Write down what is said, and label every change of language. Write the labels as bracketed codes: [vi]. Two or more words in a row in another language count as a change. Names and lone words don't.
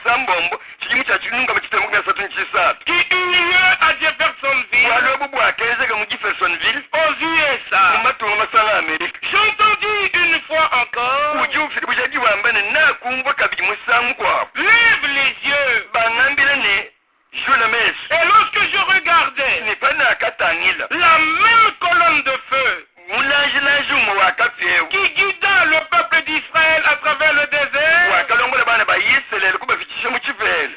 [lua] mbombo chikimu cha chilunga machitemu kumya satu nchisatu [fr] qui eut lieu à Jeffersonville, [lua] bwalobu bwakezeka mu Jeffersonville [fr] aux USA. [lua] mumatungo masanga Amerika [fr] J'entendis une fois encore, [lua] ujufiri bujaji wambane nakumva kabiri musangu kwabo [fr] lève les yeux. [lua] bangambile ne jula meso [fr] Et lorsque je regardais, [lua] nipana akatangila [fr] la même colonne de feu [lua] mulanjilanji umwe wakapyewu [fr] qui guida le peuple d'Israël à travers le désert [lua] wakalongola bana ba Israeli kubafikishe mu chivele